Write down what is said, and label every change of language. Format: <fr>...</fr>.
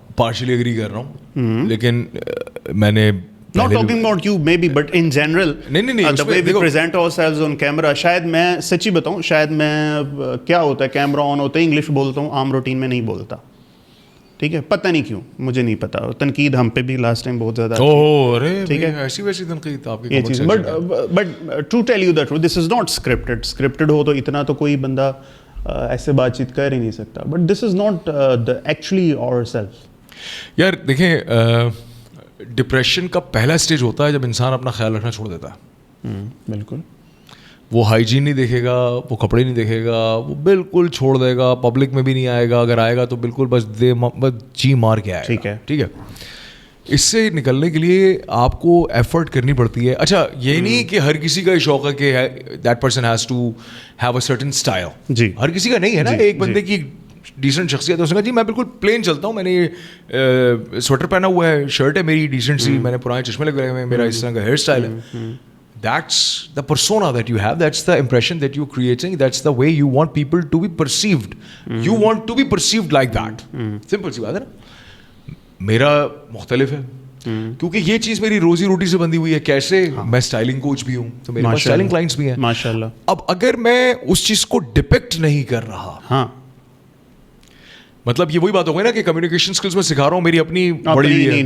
<ur>Partially agree کر رہا ہوں, لیکن میں نے</ur> <en>Not talking about you maybe, but in general,</en> <ur>نہیں,</ur> <en>the way we present ourselves on camera,</en> <ur>شاید میں سچی بتاؤں, شاید میں کیا ہوتا ہے کیمرہ آن ہوتا ہے انگلش بولتا ہوں, عام روٹین میں نہیں بولتا. ٹھیک ہے, پتہ نہیں کیوں, مجھے نہیں پتا. تنقید ہم پہ بھی لاسٹ ٹائم بہت زیادہ ٹھیک ہے, ایسی ویسی تنقید آپ کی یہ چیز.</ur> <en>But to tell you the truth, this is not scripted.</en> <ur>Scripted ہو تو اتنا تو کوئی بندہ ایسے بات چیت کر ہی نہیں سکتا.</ur> <en>But this is not actually our self.</en> <ur>یار دیکھیں, ڈپریشن کا پہلا اسٹیج ہوتا ہے جب انسان اپنا خیال رکھنا چھوڑ دیتا ہے. بالکل. وہ ہائیجین نہیں دیکھے گا, وہ کپڑے نہیں دیکھے گا, وہ بالکل چھوڑ دے گا, پبلک میں بھی نہیں آئے گا, اگر آئے گا تو بالکل بس جی مار کے آئے گا. ٹھیک ہے, اس سے نکلنے کے لیے آپ کو ایفرٹ کرنی پڑتی ہے. اچھا یہ نہیں کہ ہر کسی کا یہ شوق ہے کہ</ur> <en>That person has to have a certain style.</en> <ur>جی, ہر کسی کا نہیں ہے نا. ایک بندے کی ڈیسنٹ شخصیت ہے, اس نے کہا جی میں بالکل پلین چلتا ہوں, میں نے سویٹر پہنا ہوا ہے, شرٹ ہے میری ڈیسنٹ سی, میں نے پرانے چشمے لگائے ہوئے ہیں, میرا اس طرح کا ہیئر اسٹائل ہے.</ur> <en>That's the persona that you have. That's the impression that you're creating. That's the way you want people to be perceived. You want to be perceived like that.</en> <ur>Simple سی بات ہے نا. میرا مختلف ہے کیونکہ یہ چیز میری روزی روٹی سے بندھی ہوئی ہے. کیسے؟ میں اسٹائلنگ کوچ بھی ہوں, تو میرے پاس اسٹائلنگ کلائنٹس بھی ہیں ماشاء اللہ. اب اگر میں اس چیز کو ڈپکٹ نہیں کر رہا, ہاں مطلب یہ وہی بات ہو گئی نا کہ کمیونیکیشن اسکلز میں سکھا رہا ہوں, میری اپنی بڑی ہوئی ہے.</ur>